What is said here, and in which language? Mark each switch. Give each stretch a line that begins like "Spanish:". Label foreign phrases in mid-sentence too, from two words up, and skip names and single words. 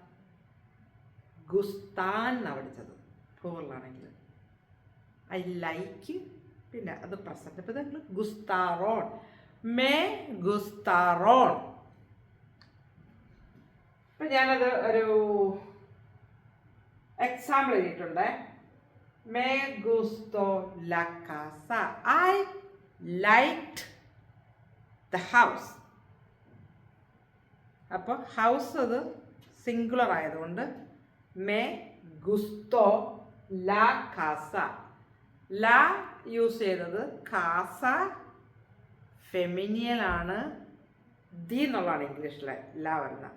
Malayalam: ഗുസ്താൻ എന്നാണ് പഠിച്ചത് പ്ലൂറലാണെങ്കിൽ.
English: I like,
Malayalam: പിന്നെ അത്
English: പ്രസൻറ്റ്.
Malayalam: ഇപ്പം ഇത്
Spanish: gustaron, me gustaron.
Malayalam: ഇപ്പം ഞാനത് ഒരു എക്സാമ്പിൾ എഴുതിയിട്ടുണ്ട്.
Spanish: Me gustó la casa.
English: I liked the house.
Malayalam: അപ്പോൾ ഹൗസ് അത് സിംഗുലർ ആയതുകൊണ്ട്
Spanish: me gusto la casa.
Malayalam: ലാ യൂസ് ചെയ്തത്, കാസ ഫെമിനിയലാണ്, ദി എന്നുള്ളതാണ് ഇംഗ്ലീഷിലെ ലാ വരുന്നത്.